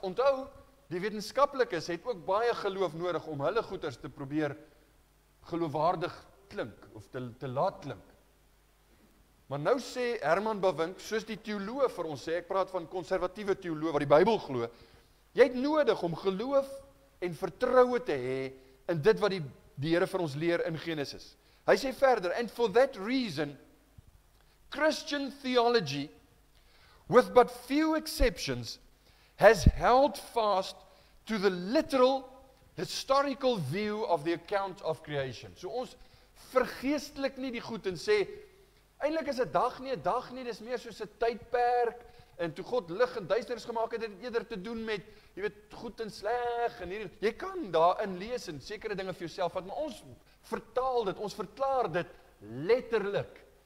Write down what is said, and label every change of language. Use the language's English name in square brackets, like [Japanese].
[Afrikaans] Onthou, die wetenskaplikes het ook baie geloof nodig om hulle goeters te probeer geloofwaardig klink, of te laat klink. Maar nou sê Herman Bavinck, soos die teoloog vir ons sê, ek praat van konservatiewe teoloog wat die Bybel glo, jy het nodig om geloof en vertroue te hê in dit wat die Here vir ons leer in Genesis. Hy sê verder, [English] and for that reason, Christian theology, with but few exceptions, has held fast to the literal historical view of the account of creation. [Afrikaans] So ons vergeestelik nie die goed en sê, eintlik is 'n dag nie, dis meer soos 'n tydperk, en toe God lig en duisternis gemaak het, dit eerder te doen met, jy weet, goed en sleg, en jy kan daarin lees en sekere dinge vir jouself vat, maar ons vertaal dit, ons verklaar dit letterlik.